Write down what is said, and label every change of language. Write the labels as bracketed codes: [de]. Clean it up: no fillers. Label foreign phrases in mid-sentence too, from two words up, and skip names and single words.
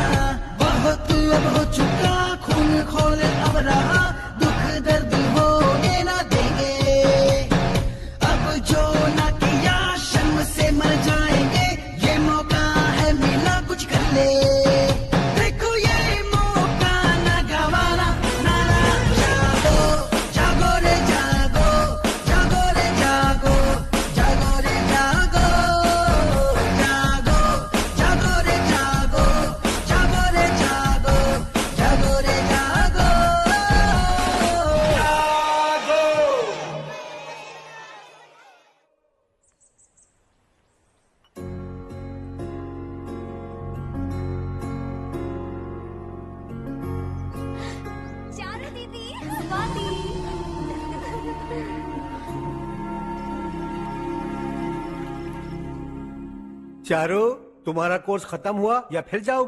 [hi] बहुत अब हो चुका खून खोल अब रहा, दुख दर्द होने ना देंगे। अब जो ना किया शर्म से मर जाएंगे, ये मौका है मिला कुछ कर ले। देखो ये मौका ना गवाना, नारा जागो जागो रे जागो, जागो रे जागो, जागो रे जागो, जागो जागो रे जागो, जागो रे जागो, जागो रे जागो, जागो। चारू दीदी, स्वाति। चारू, तुम्हारा कोर्स खत्म हुआ या फिर जाओगी?